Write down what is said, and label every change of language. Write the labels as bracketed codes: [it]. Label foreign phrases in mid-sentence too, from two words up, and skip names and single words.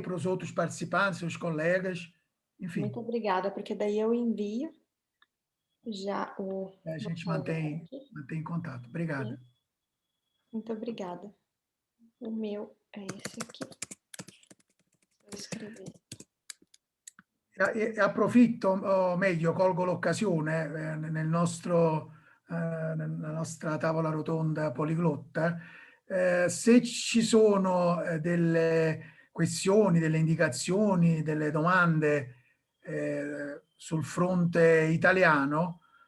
[pt] para os outros participantes, seus colegas, enfim. Muito obrigada, porque daí eu envio já o... A gente mantém contato. Obrigado. Sim. Muito obrigada. O meu é esse aqui. Vou escrever. [it] Approfitto, o meglio, colgo l'occasione nella nostra tavola rotonda poliglotta. Se ci sono delle questioni, delle indicazioni, delle domande sul fronte italiano,